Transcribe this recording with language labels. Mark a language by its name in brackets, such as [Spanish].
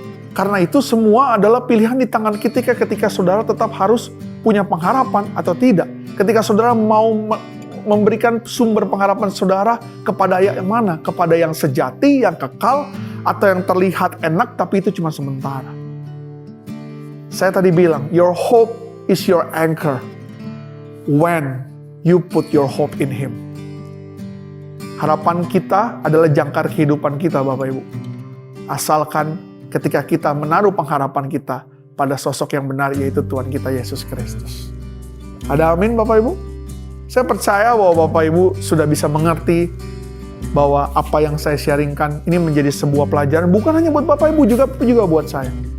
[Indonesian] Karena itu semua adalah pilihan di tangan kita ketika saudara tetap harus punya pengharapan atau tidak. Ketika saudara mau memberikan sumber pengharapan saudara kepada yang mana? Kepada yang sejati, yang kekal, atau yang terlihat enak tapi itu cuma sementara. Saya tadi bilang, [English] your hope is your anchor when you put your hope in Him. [Indonesian] Harapan kita adalah jangkar kehidupan kita, Bapak Ibu. Asalkan ketika kita menaruh pengharapan kita pada sosok yang benar, yaitu Tuhan kita Yesus Kristus. Ada amin, Bapak Ibu? Saya percaya bahwa Bapak Ibu sudah bisa mengerti bahwa apa yang saya sharingkan ini menjadi sebuah pelajaran, bukan hanya buat Bapak Ibu, tapi juga buat saya.